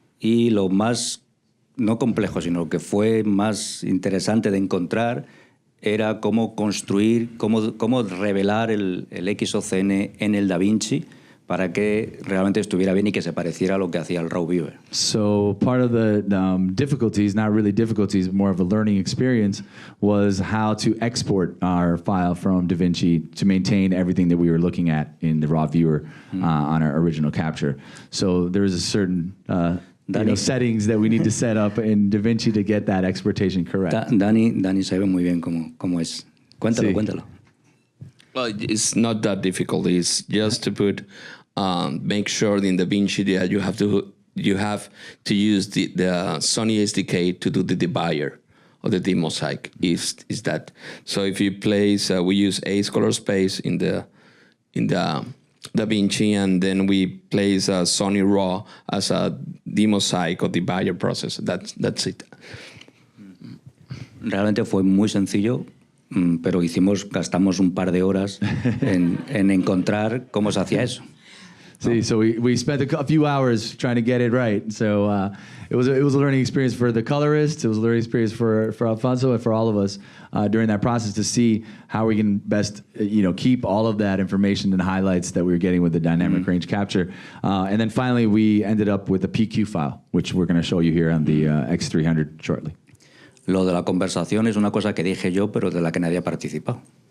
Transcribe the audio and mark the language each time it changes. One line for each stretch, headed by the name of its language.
Spanish: Y lo más, no complejo, sino lo que fue más interesante de encontrar era cómo construir, cómo revelar el X-OCN en el DaVinci para que realmente estuviera bien y que se pareciera a lo que hacía el RAW Viewer.
English: So part of the difficulties, not really difficulties, more of a learning experience, was how to export our file from DaVinci to maintain everything that we were looking at in the RAW Viewer on our original capture. So there was a certain settings that we need to set up in DaVinci to get that exportation correct.
Spanish: Dani sabe muy bien cómo es. Cuéntalo, Sí. cuéntalo.
English: Well, it's not that difficult. It's just to put, make sure in DaVinci that you have to use the Sony SDK to do the divider of the demosaic. Is that so? If you place, we use Ace Color Space in the DaVinci, and then we place Sony RAW as a demosaic or divider process. That's it.
Spanish: Realmente fue muy sencillo. Pero gastamos un par de horas en encontrar cómo se hacía eso.
English: See, so we spent a few hours trying to get it right. So it was a learning experience for the colorist. It was a learning experience for Alfonso and for all of us during that process to see how we can best keep all of that information and highlights that we were getting with the dynamic range capture. And then finally we ended up with a PQ file, which we're going to show you here on the X300 shortly.
Spanish: Lo de la conversación es una cosa que dije yo, pero de la que nadie ha participado.